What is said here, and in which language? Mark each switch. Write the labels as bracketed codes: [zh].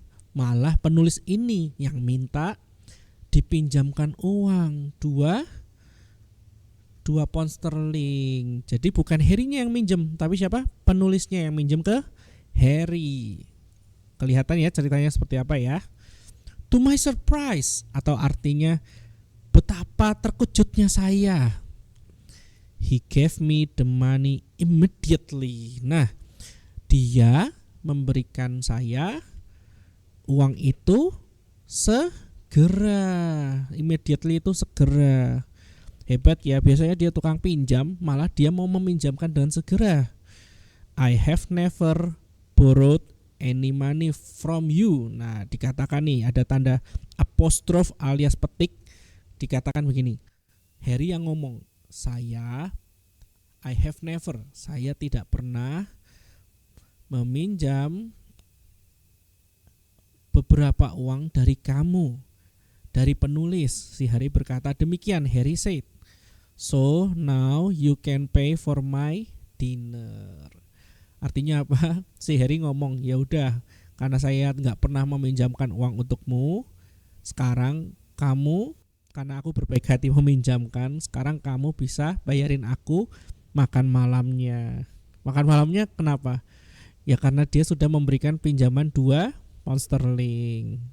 [id] Malah penulis ini yang minta dipinjamkan uang 2 pound sterling. Jadi bukan Harry-nya yang minjem, tapi siapa? Penulisnya yang minjem ke Harry. Kelihatan ya ceritanya seperti apa ya. [en] To my surprise, [id] atau artinya betapa terkejutnya saya. [en] He gave me the money immediately. [id] Nah, dia memberikan saya uang itu segera. Immediately itu segera. Hebat ya, biasanya dia tukang pinjam, malah dia mau meminjamkan dengan segera. [en] I have never borrowed any money from you. [id] Nah, dikatakan nih ada tanda apostrof alias petik, dikatakan begini. Harry yang ngomong, [en] I have never, [id] saya tidak pernah meminjam beberapa uang dari kamu, dari penulis. Si Harry berkata demikian. [en] Harry said, so now you can pay for my dinner. [id] Artinya apa? Si Harry ngomong, ya udah, karena saya nggak pernah meminjamkan uang untukmu, sekarang kamu, karena aku berbaik hati meminjamkan, sekarang kamu bisa bayarin aku makan malamnya. Makan malamnya kenapa? Ya karena dia sudah memberikan pinjaman 2 pound sterling.